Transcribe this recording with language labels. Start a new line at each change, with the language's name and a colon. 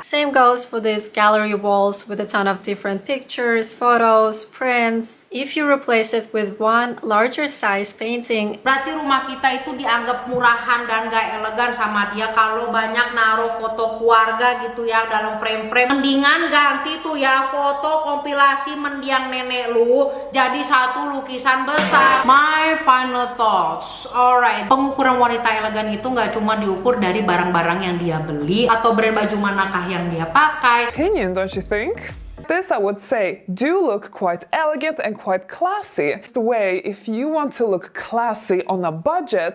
English: Same goes for these gallery walls with a ton of different pictures, photos, prints. If you replace it with one larger size painting,
Indonesian: Berarti rumah kita itu dianggap murahan dan gak elegan sama dia kalau banyak naruh foto keluarga gitu ya dalam frame-frame. Mendingan ganti tuh ya foto kompilasi mendiang nenek lu jadi satu lukisan besar.
English: My final thoughts.
Indonesian: Alright, pengukuran wanita elegan itu nggak cuma diukur dari barang-barang yang dia beli atau brand baju manakah yang dia pakai.
English: Opinion, don't you think? This I would say do look quite elegant and quite classy. It's the way if you want to look classy on a budget.